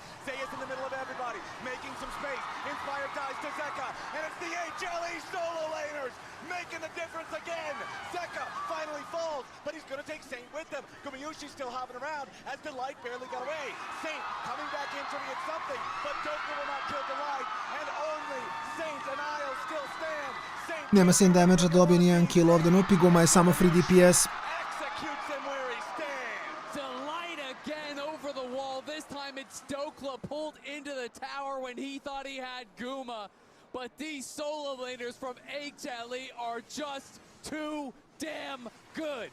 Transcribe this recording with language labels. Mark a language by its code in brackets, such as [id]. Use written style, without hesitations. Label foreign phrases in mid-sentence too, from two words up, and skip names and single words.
[en] Zayas in the middle of everybody, making some space. Inspired dies to Zeka, and it's the HLE solo laners making the difference again. Zeka finally falls, but he's going to take Saint with him. Gumayushi still hopping around as Delight barely got away. Saint coming back in trying to get something, but Doka will not kill Delight, and only Saint and Isle still stand. [hr] Nema Saint damage-a, dobio nijedan kill ovdje, no Pigoma je samo [en] free DPS. Delight again over the wall. This time it's Dokla pulled into the tower when he thought he had Guma. But these solo laners from HLE are just too damn good.